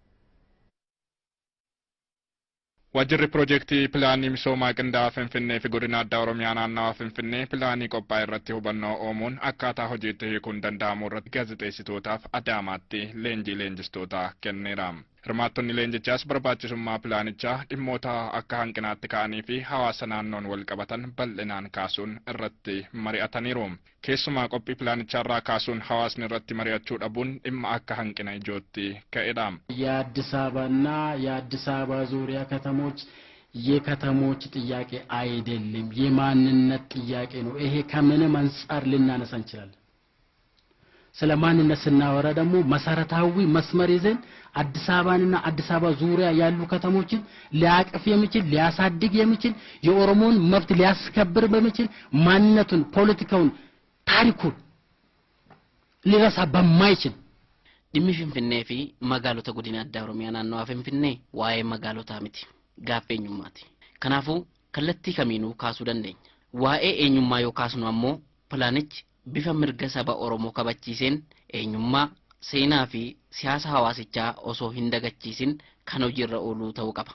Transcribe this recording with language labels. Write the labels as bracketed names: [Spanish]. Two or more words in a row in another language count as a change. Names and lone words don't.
[Oromo] Wajjirri piroojeektii pilaanii misoomaa qindaa'aa Finfinnee fi godina addaa Oromiyaa naannawaa Finfinnee pilaanii qophaa'e irratti hubannoo uumuun akkaataa hojiitti hiikuun danda'amu irratti gaazexeessitootaaf Adaamaatti leenjistootaa kenneera. Hirmaattonni leenjichaas barbaachisummaa pilaanichaa dhimmoota akka hanqinaatti ka'anii fi hawaasa naannoon wal qabatan bal'inaan kaasuun irratti mari'ataniiru. Keessumaa qophii pilaanicharraa kaasuun hawaasni irratti mari'achuu dhabuun dhimma akka hanqina ijootti ka'edha. [Amharic] የአዲስ አበባና የአዲስ አበባ ዙሪያ ከተሞች የከተሞች ጥያቄ አይደለም የማንነት ጥያቄ ነው። ይሄ ከምንም አንፃር ልናነሳ እንችላለን። ስለማንነት ስናወራ ደግሞ መሰረታዊ መስመር ይዘን አዲስ አበባንና አዲስ አበባ ዙሪያ ያሉ ከተሞችን ሊያቅፍ የሚችል ሊያሳድግ የሚችል የኦሮሞን መብት ሊያስከብር በሚችል ማንነቱን ፖለቲካውን ታሪኩን ሊረሳ በማይችል [Oromo] dhimmi Finfinnee fi magaalota godina addaa Oromiyaa naannawaa Finfinnee waa'ee magaalotaa miti gaaffii eenyummaati. Kanaafuu kallattii kamiinuu kaasuu dandeenya. Waa'ee eenyummaa yoo kaasnu ammoo pilaanichi bifa mirga saba Oromoo kabachiiseen eenyummaa seenaa fi siyaasa hawaasichaa osoo hin dagachiisin kan hojiirra ooluu ta'uu qaba.